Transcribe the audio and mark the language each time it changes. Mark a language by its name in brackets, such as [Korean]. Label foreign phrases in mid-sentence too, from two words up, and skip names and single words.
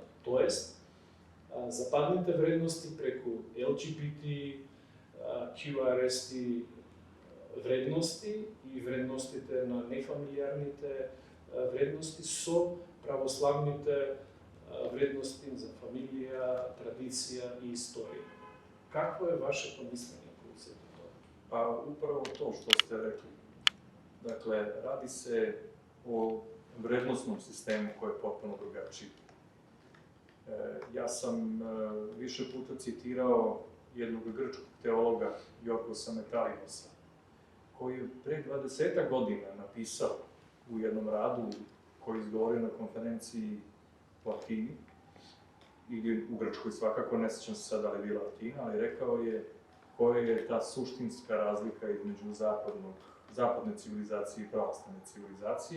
[Macedonian] Тоест, западните вредности преку LGBT, QRST вредности и вредностите на нефамилиарните вредности со православните вредности за фамилија, традиција и историја. Какво е вашето мислење по сето тоа? [Serbian] Pa upravo to što ste rekli. Dakle, radi se o vrednostnom sistemu koji je potpuno drugačiji. Ja sam više puta citirao jednog grčkog teologa, Jorgosa Metalinosa, koji je pre 20 godina napisao u jednom radu koji je izgovorio na konferenciji u Atini, ili u Grčkoj svakako, ne sećam se sad da li je bila Atina, ali rekao je koja je ta suštinska razlika između zapadne civilizacije i pravoslavne civilizacije.